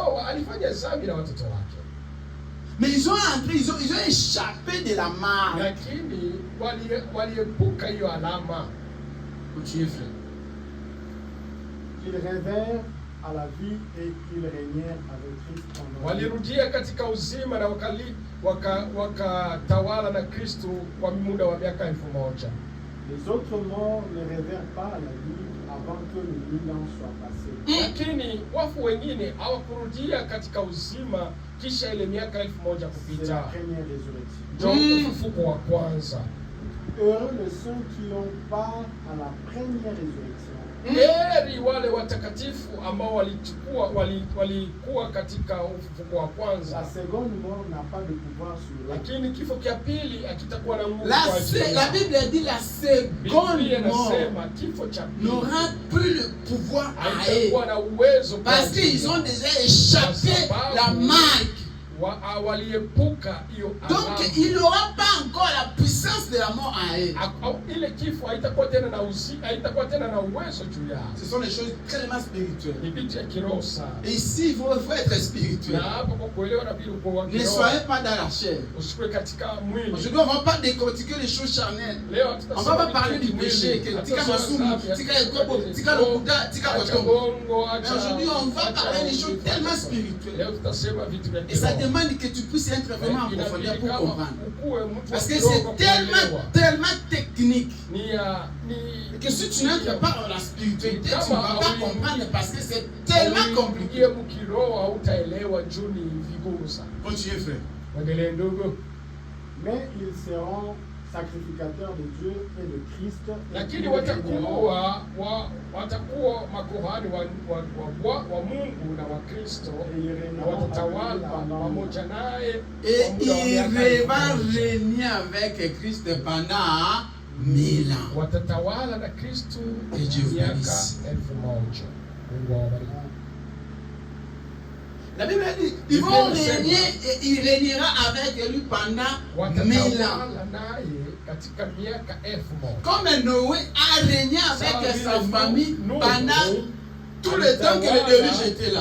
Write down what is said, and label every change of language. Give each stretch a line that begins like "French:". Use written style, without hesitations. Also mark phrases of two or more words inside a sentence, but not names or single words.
French: Mais ils ont entré, ils ont échappé de la marque. Continuez, frère. Ils revinrent à la vie et ils régnèrent avec Christ pendant.
Swahili: Walirudia katika uzima na wakatawala na Kristo kwa muda wa miaka 1000.
French: Les autres morts ne revinrent pas à la vie avant que le 1000 ans soit passé.
Swahili: Lakini wafu wengine hawakurudia katika uzima kisha ile miaka 1000
French: C'est la
Swahili: kupita.
French: première résurrection.
Swahili: Ndio ufufuko wa kwanza.
French: Heureux les saints qui ont part à la première résurrection.
Swahili: Heri wale watakatifu ambao walikuwa katika ufufuko wa kwanza.
French: La seconde mort n'a pas de pouvoir sur eux.
Swahili: Lakini kifo cha pili hakitakuwa na nguvu.
French: La Bible dit la seconde mort
Swahili: kifo cha pili
French: n'aura plus le pouvoir à
Swahili: haitakuwa na uwezo
French: parce qu'ils ont déjà échappé la marque.
Swahili: Waliepuka hiyo alama.
French: Donc il n'aura pas encore la puissance de la mort à eux.
Swahili: Ile kifo haitakuwa tena na haitakuwa tena na uwezo juu yao.
French: Ce sont des choses tellement spirituelles.
Swahili: Ni vitu ya kiroho sana.
French: Et ici il faut être spirituel.
Swahili: Na hapo kwa kuelewa na bila kwa
French: Ne soyez pas dans la chair.
Swahili: Usikue katika mwili.
French: Aujourd'hui on va pas décortiquer les choses charnelles. On va pas parler du péché que
Lingala: tika masumu, tika ekobo, tika lokuta, tika kotongo.
French: Aujourd'hui on va parler des choses tellement spirituelles. Et ça demande que tu puisses être vraiment en profondeur pour comprendre. Parce que c'est tellement technique que si tu n'entres pas dans la spiritualité, tu ne vas pas comprendre parce que c'est tellement compliqué. Mais Continuez, frère. ils seront sacrificateurs de Dieu et de Christ.
Swahili: Lakini watakuwa makuhani wa Mungu na wa Kristo na watatawala pamoja naye.
French: Et il va régner avec Christ pendant 1000 ans.
Swahili: Watatawala na Kristo miaka 1000. Mungu awabariki.
French: La Bible dit, ils vont régner et il régnera avec lui pendant 1000 ans. Comme Noé a régné avec sa famille pendant tout le temps que le déluge était là.